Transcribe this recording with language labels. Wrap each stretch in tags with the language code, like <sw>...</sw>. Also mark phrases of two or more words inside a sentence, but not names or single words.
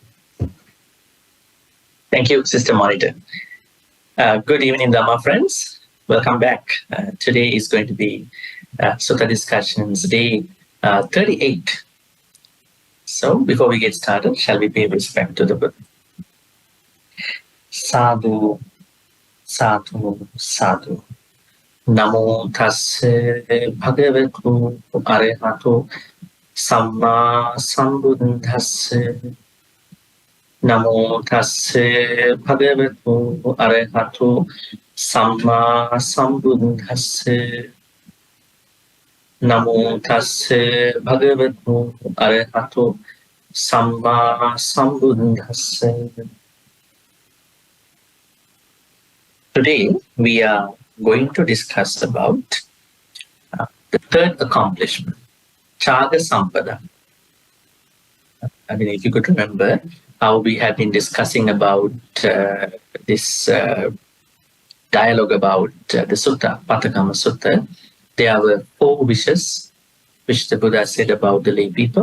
<en>Thank you, Sister Monita. Good evening, Dharma friends. Welcome back. Today is going to be Sutta Discussions Day 38. So, before we get started, shall we pay respect to the Buddha?</en> <pi>Sadhu, sadhu, sadhu. Namo tasse bhagavatu arahatu samma sambuddhasse. Namo tasse bhagavatu arahatu samma sambuddhasse. Namo tasse bhagavatu arahatu samma sambuddhasse.</pi> <en>Today we are going to discuss about the third accomplishment,</en> <pi>Chaga Sampada.</pi> <en>I mean, if you could remember how we have been discussing about this dialogue about the sutta, PATTAKAMMA Sutta, there were 4 wishes which the Buddha said about the lay people.</en>